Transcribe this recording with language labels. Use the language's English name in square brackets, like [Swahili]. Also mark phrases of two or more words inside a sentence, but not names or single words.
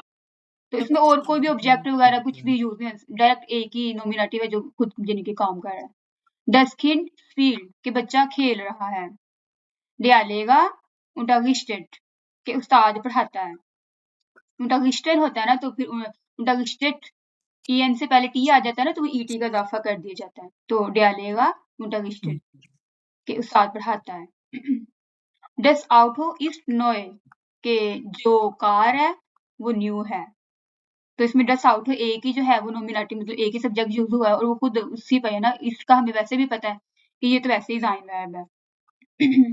[Urdu] تو اس میں اور کوئی بھی آبجیکٹ وغیرہ کچھ بھی یوز نہیں ہے، ڈائریکٹ ایک ہی نومینیٹو ہے جو خود یعنی کہ کام کر رہا ہے. [German] Das Kind spielt, [Urdu] کہ بچہ کھیل رہا ہے. [German] Der Lehrer unterrichtet, [Urdu] کہ استاد پڑھاتا ہے. unterrichten ہوتا ہے نا، تو پھر unterrichtet en سے پہلے t آ جاتا ہے نا، تو et کا اضافہ کر دیا جاتا ہے. [German] तो der Lehrer unterrichtet, [Urdu] کہ استاد پڑھاتا ہے. [German] Das Auto ist neu, [Urdu] کہ جو کار ہے وہ نیو ہے. تو اس میں [German] das Auto [Urdu] ایک ہی جو ہے وہ نومینیٹو مطلب ایک ہی سبجیکٹ یوز ہوا ہے اور وہ خود اسی پہ ہے نا، اس کا ہمیں ویسے بھی پتہ ہے کہ یہ تو ویسے ہی زائن ورب ہے.